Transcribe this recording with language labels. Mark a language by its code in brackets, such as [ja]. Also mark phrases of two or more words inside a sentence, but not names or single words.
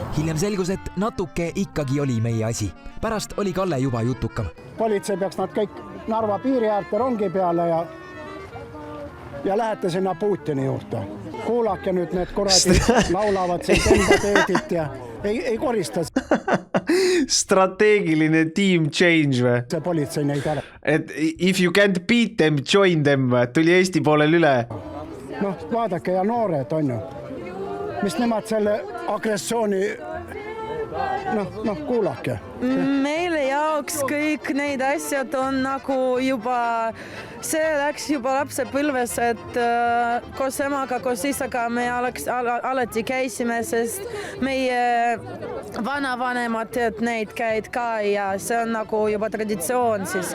[et] Hiljem selgus, et natuke ikkagi oli meie asi. Pärast oli Kalle juba jutukam. Politsei peaks nad kõik Narva piiri äärte rongi peale ja lähete sinna Putini juurde. Kuulake nüüd need kuradi laulavad siin tembateedit ja ei korista. Strateegiline [en] team change [et] või? See politsei neid ära. [en] Et if you can't beat them, join them. [et] Tuli Eesti poolel üle. Noh, vaadake ja noored on ju. Mis nemad selle agressiooni... Noh, kuulake. Meile jaoks kõik neid asjad on nagu juba... See läks juba lapsepõlves, et koos emaga, koos isaga me alati käisime, sest meie vanavanemad neid käid ka ja see on nagu juba traditsioon siis.